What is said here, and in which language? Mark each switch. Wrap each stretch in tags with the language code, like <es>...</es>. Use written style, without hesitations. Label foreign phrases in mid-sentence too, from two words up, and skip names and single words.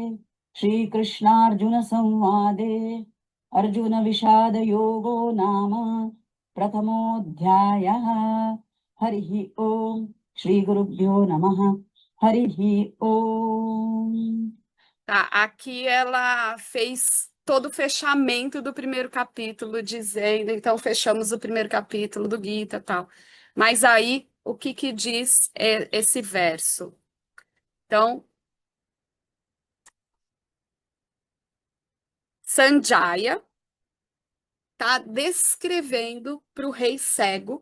<sa>श्रीकृष्णार्जुनसंवादे अर्जुनविषादयोगो नाम प्रथमोऽध्यायः हरिः ओम् श्रीगुरुभ्यो नमः हरिः ओम्.</sa> <pt>Tá, aqui ela fez todo o fechamento do primeiro capítulo, dizendo, então fechamos o primeiro capítulo do Gita e tal. Mas aí, o que que diz esse verso? Então, Sanjaya está descrevendo para o rei cego.</pt>